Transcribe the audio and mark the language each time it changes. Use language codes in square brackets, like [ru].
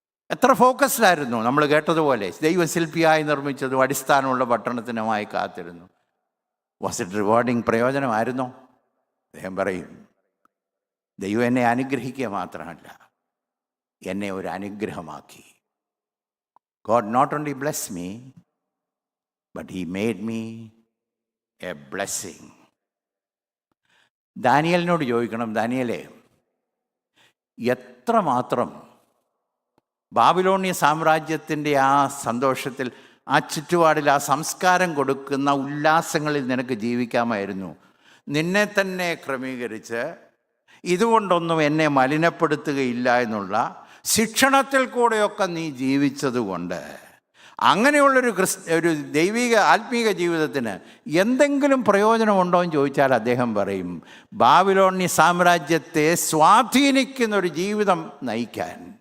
[ml] എത്ര ഫോക്കസ്ഡായിരുന്നു. നമ്മൾ കേട്ടതുപോലെ ദൈവശില്പിയായി നിർമ്മിച്ചതും അടിസ്ഥാനമുള്ള പട്ടണത്തിനുമായി കാത്തിരുന്നു. [en] Was it rewarding? [ml] പ്രയോജനമായിരുന്നോ? അദ്ദേഹം പറയും, ദൈവം എന്നെ അനുഗ്രഹിക്കുക മാത്രമല്ല, എന്നെ ഒരു അനുഗ്രഹമാക്കി. [en] God not only blessed me, but he made me a blessing. [ml] ദാനിയേലിനോട് ചോദിക്കണം, ദാനിയേലേ, എത്രമാത്രം ബാബിലോണിയ സാമ്രാജ്യത്തിൻ്റെ ആ സന്തോഷത്തിൽ, ആ ചുറ്റുപാടിൽ, ആ സംസ്കാരം കൊടുക്കുന്ന ഉല്ലാസങ്ങളിൽ നിനക്ക് ജീവിക്കാമായിരുന്നു. നിന്നെ തന്നെ ക്രമീകരിച്ച് ഇതുകൊണ്ടൊന്നും എന്നെ മലിനപ്പെടുത്തുകയില്ല എന്നുള്ള ശിക്ഷണത്തിൽ കൂടെയൊക്കെ നീ ജീവിച്ചതുകൊണ്ട് അങ്ങനെയുള്ളൊരു ഒരു ദൈവിക ആത്മീക ജീവിതത്തിന് എന്തെങ്കിലും പ്രയോജനമുണ്ടോ എന്ന് ചോദിച്ചാൽ അദ്ദേഹം പറയും, ബാബിലോണി സാമ്രാജ്യത്തെ സ്വാധീനിക്കുന്ന ഒരു ജീവിതം നയിക്കാൻ